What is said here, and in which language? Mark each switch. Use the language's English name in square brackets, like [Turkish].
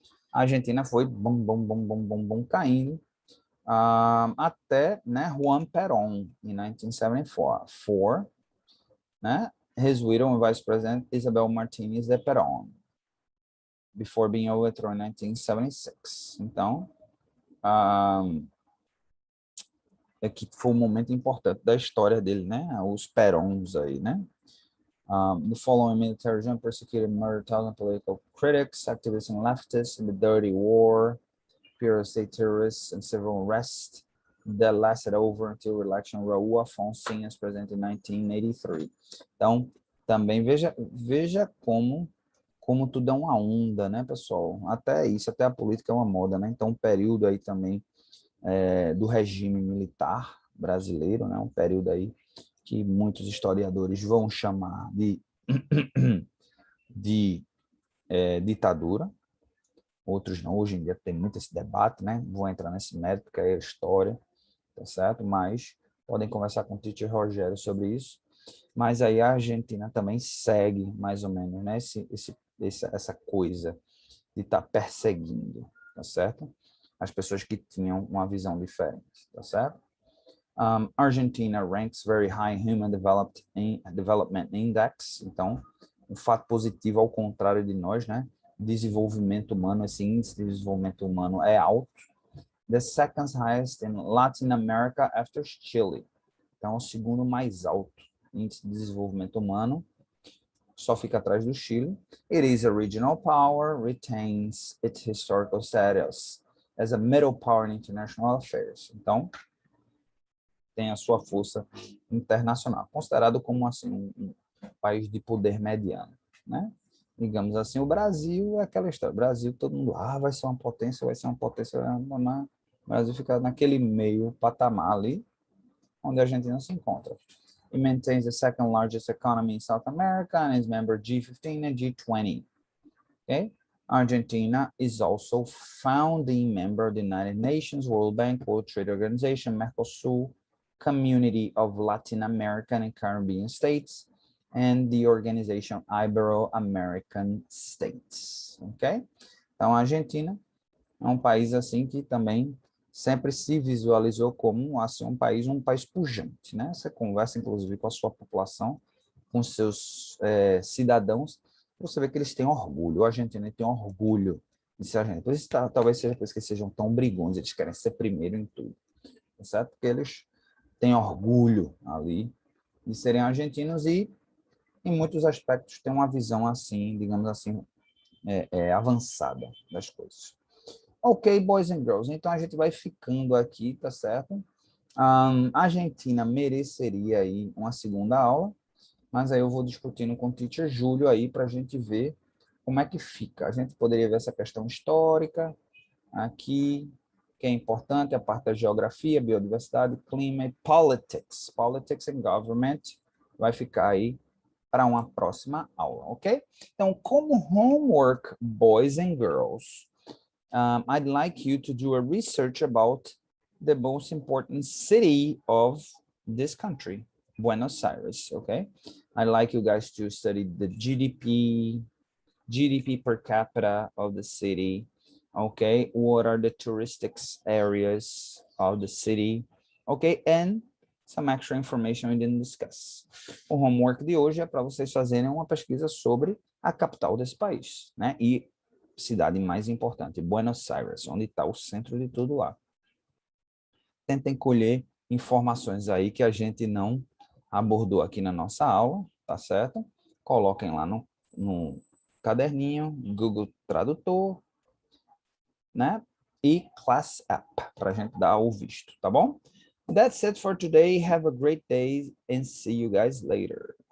[Portuguese] A Argentina foi caindo, até, né, [English] Juan Perón, [Portuguese] em 1974, né, [English] his widow and vice president Isabel Martínez de Perón, before being overthrown in 1976. [Portuguese] Então, é que foi um momento importante da história dele, né, os Perons aí, né. [English] The following military regime persecuted and murdered thousands political critics, activists and leftists in the Dirty War, pure state terrorists, and civil unrest that lasted over until election Raul Alfonsín as president in 1983. [Portuguese] Então, também veja como tudo é uma onda, né, pessoal? Até isso, até a política é uma moda, né? Então, um período aí também do regime militar brasileiro, né? Um período aí que muitos historiadores vão chamar de ditadura, outros não. Hoje em dia tem muito esse debate, né? Vou entrar nesse mérito, que é a história, tá certo? Mas podem conversar com o teacher Rogério sobre isso. Mas aí a Argentina também segue, mais ou menos, né? Essa coisa de estar perseguindo, tá certo? As pessoas que tinham uma visão diferente, tá certo? [English] Argentina ranks very high Human Development Index. [Portuguese] Então, um fato positivo ao contrário de nós, né? Desenvolvimento humano, esse índice de desenvolvimento humano é alto. [English] The second highest in Latin America after Chile. [Portuguese] Então, o segundo mais alto índice de desenvolvimento humano, só fica atrás do Chile. [English] It is a regional power, retains its historical status as a middle power in international affairs. [Portuguese] Então, tem a sua força internacional, considerado como assim um país de poder mediano, né? Digamos assim, o Brasil é aquela história. O Brasil, todo mundo, vai ser uma potência, vai ser uma potência. O Brasil fica naquele meio patamar ali, onde a Argentina se encontra. [English] It maintains the second largest economy in South America and is member G15 and G20. Okay? Argentina is also founding member of the United Nations, World Bank, World Trade Organization, Mercosul, Community of Latin American and Caribbean States, and the organization Ibero-American States, ok? [Portuguese] Então, a Argentina é um país assim que também sempre se visualizou como assim, um país pujante, né? Você conversa, inclusive, com a sua população, com seus cidadãos, você vê que eles têm orgulho. O argentino tem orgulho de ser argentino. Por isso, talvez seja por isso que eles sejam tão brigões, eles querem ser primeiro em tudo, tá certo? Porque eles têm orgulho ali de serem argentinos e, em muitos aspectos, têm uma visão assim, digamos assim, avançada das coisas. Ok, [English] boys and girls, [Portuguese] então a gente vai ficando aqui, tá certo? A Argentina mereceria aí uma segunda aula, mas aí eu vou discutindo com o teacher Júlio aí para a gente ver como é que fica. A gente poderia ver essa questão histórica aqui, que é importante, a parte da geografia, biodiversidade, clima e politics. [English] Politics and government [Portuguese] vai ficar aí para uma próxima aula, ok? Então, como [English] homework, boys and girls, I'd like you to do a research about the most important city of this country, Buenos Aires, okay? I'd like you guys to study the GDP per capita of the city, okay? What are the touristic areas of the city, okay? And some extra information we didn't discuss. [Portuguese] O homework de hoje é para vocês fazerem uma pesquisa sobre a capital desse país, né? E cidade mais importante, Buenos Aires, onde está o centro de tudo lá. tentem colher informações aí que a gente não abordou aqui na nossa aula, tá certo? Coloquem lá no caderninho, Google Tradutor, né? E Class App, para a gente dar o visto, tá bom? [English] That's it for today. Have a great day and see you guys later.